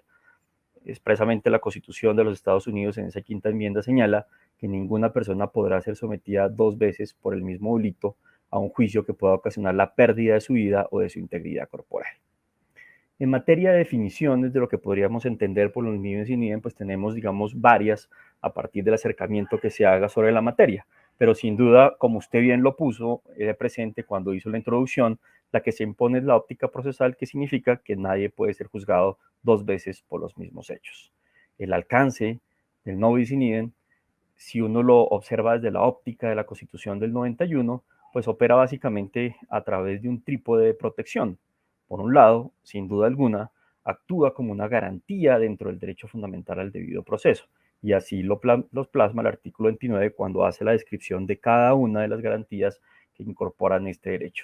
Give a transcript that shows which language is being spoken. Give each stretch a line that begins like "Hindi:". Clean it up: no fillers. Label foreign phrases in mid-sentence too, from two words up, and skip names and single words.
Spanish: Expresamente la Constitución de los Estados Unidos en esa 5ª enmienda señala que ninguna persona podrá ser sometida 2 veces por el mismo delito a un juicio que pueda ocasionar la pérdida de su vida o de su integridad corporal. En materia de definiciones de lo que podríamos entender por los
Latin: no bis in idem,
Spanish: pues tenemos, digamos, varias a partir del acercamiento que se haga sobre la materia, pero sin duda, como usted bien lo puso presente cuando hizo la introducción, la que se impone es la óptica procesal, que significa que nadie puede ser juzgado 2 veces por los mismos hechos. El alcance del
Latin: no bis in idem,
Spanish: si uno lo observa desde la óptica de la Constitución del 91, pues opera básicamente a través de un trípode de protección. Por un lado, sin duda alguna, actúa como una garantía dentro del derecho fundamental al debido proceso, y así los plasma el artículo 29 cuando hace la descripción de cada una de las garantías que incorporan este derecho.